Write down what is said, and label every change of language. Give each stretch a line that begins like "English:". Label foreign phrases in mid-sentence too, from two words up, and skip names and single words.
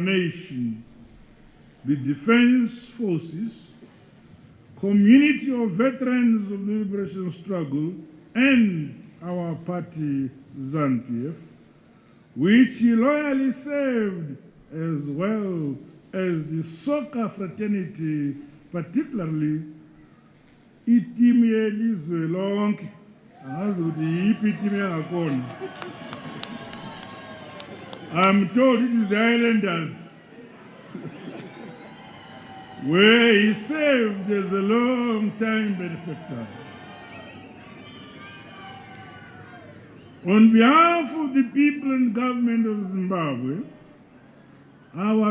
English: nation, the defense forces, community of veterans of the liberation struggle, and our party, ZANU-PF, which he loyally served, as well as the soccer fraternity, particularly
North Ndebele: itimu yelizwe lonke. Angazi ukuthi yiphi itimu yangakhona.
English: I'm told it is the Islanders. where he served as a long-time benefactor. On behalf of the people and government of Zimbabwe, our